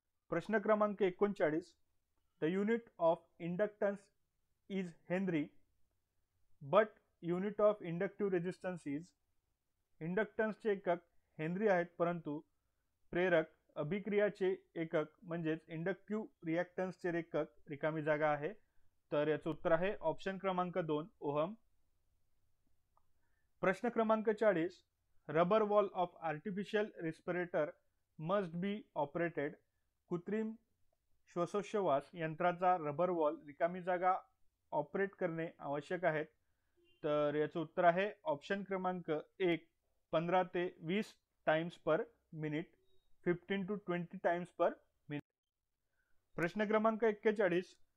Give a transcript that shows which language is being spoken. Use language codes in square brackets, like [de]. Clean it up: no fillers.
[mr] प्रश्न क्रमांक [en] 39. The unit of inductance is henry but unit of inductive resistance is. [mr] इंडक्टन्सचे एकक Henry आहेत परंतु प्रेरक अभिक्रियाचे एकक म्हणजेच इंडक्टिव्ह रिॲक्टन्सचे एकक रिकामी जागा आहे. तर याचं उत्तर आहे ऑप्शन क्रमांक 2 ओहम. प्रश्न क्रमांक 40. [en] Rubber valve of artificial respirator must be operated. [mr] कृत्रिम श्वासोच्छवास यंत्राचा रबर वॉल रिकामी जागा ऑपरेट करणे आवश्यक आहे. तर याचं उत्तर आहे ऑप्शन क्रमांक 1 15 ते 20 [en] Times per minute. 15 to 20 times per minute. [mr] प्रश्न क्रमांक [en] 41.